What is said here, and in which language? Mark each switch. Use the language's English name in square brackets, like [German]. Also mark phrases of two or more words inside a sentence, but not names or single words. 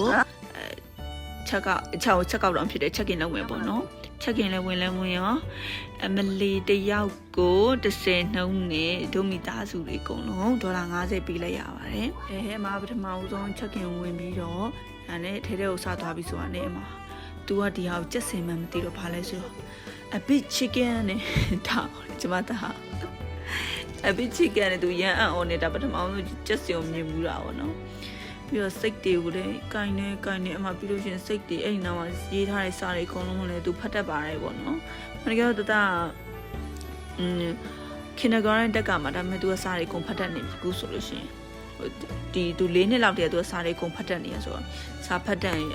[Burmese] ချက်ကောက်တော့ဖြစ်တယ်ချက်ကင်လုပ်မယ်ပေါ့နော်ချက်ကင်လည်းဝင်ရောမလီတယောက်ကို30နှုန်းနဲ့ဒိုမီသားစုတွေအကုန်လုံးဒေါ်လာ50ပေးလိုက်ရပါတယ်အဲမှာပထမဦးဆုံးချက်ကင်ဝင်ပြီးတော့ဒါနဲ့ထဲထဲကိုစသွားပြီးဆိုတာနဲ့အမသူကဒီဟာကိုကြက်စင်မှမသိတော့ဘာလဲဆိုတော့ [English] a bit chicken [Burmese] နဲ့ဒါကျမသား [English] a bit chicken [Burmese] နဲ့သူရန်အံ့ဩနေတာပထမဆုံးကြက်စင်ကိုမြင်ဘူးတာပေါ့နော်ပြီးတော့စိတ်တွေကိုလည်းကိုင်းနေအမှပြီးလို့ရှိရင်စိတ်တွေအဲ့ဒီနောက်မှာရေးထားတဲ့စာတွေအကုန်လုံးလည်းသူဖတ်တတ်ပါတယ်ပေါ့နော်။မနေ့ကတော့ kindergarten တက်ကမှာဒါပေမဲ့သူကစာတွေအကုန်ဖတ်တတ်နေပြီခုဆိုလို့ရှိရင်ဒီသူ4နှစ်လောက်တည်းကသူကစာတွေအကုန်ဖတ်တတ်နေရဆိုတော့စာဖတ်တတ်ရင်